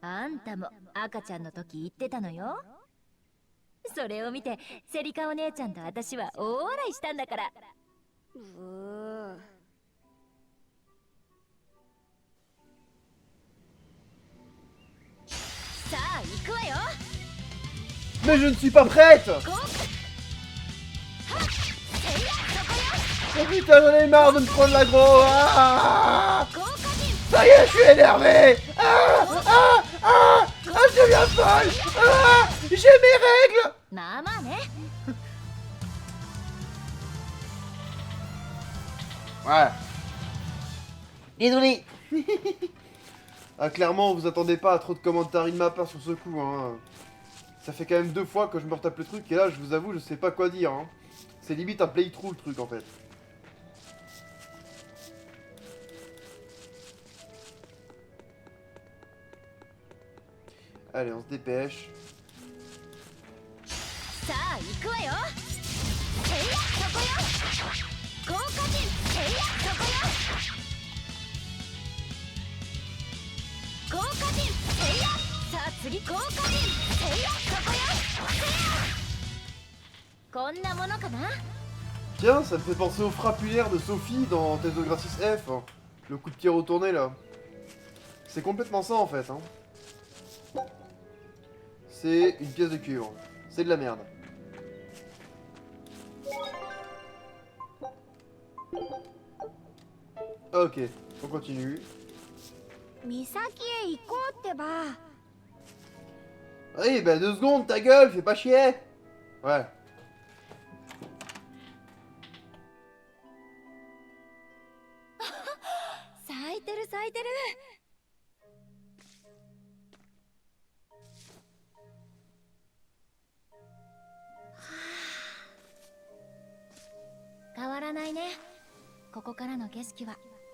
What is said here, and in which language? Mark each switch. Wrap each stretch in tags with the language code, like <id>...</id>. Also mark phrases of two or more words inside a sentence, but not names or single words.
<ja>あんたも赤ちゃんの時言ってたのよ。それを見てセリカお姉ちゃんと私は大笑いしたんだから。さあ行くわよ。</ja> <fr>Mais je ne suis pas prête. Oh putain, j'en ai marre de me prendre l'aggro. Ah, ça y est, je suis énervé. Je deviens folle. J'ai mes règles.</fr> <ja>まあまあね。</ja> <fr>Ouais. Désolé. Ah, clairement, vous attendez pas à trop de commentaires de ma part sur ce coup, hein. Ça fait quand même 2 fois que je me retape le truc, et là, je vous avoue, je sais pas quoi dire, hein. C'est limite un playthrough, le truc, en fait. Allez, on se dépêche.</fr> <ja>さあ行くわよ。そこよ。豪華人。そこよ。豪華人。さあ次豪華人。そこよ。こんなものかな。</ja> <fr>Tiens, ça me fait penser au frappulaire de Sophie dans Tales of Gratis F. Hein. Le coup de pied retourné, là. C'est complètement ça, en fait, hein. C'est une pièce de cuivre. C'est de la merde. Ok, on continue.</fr> <ja>岬へ行こうってば。</ja> <fr>Oui, bah 2 secondes, ta gueule, fais pas chier. Ouais.</fr> <ja>咲いてる咲いてる。変わらないね、ここからの景色は。</ja>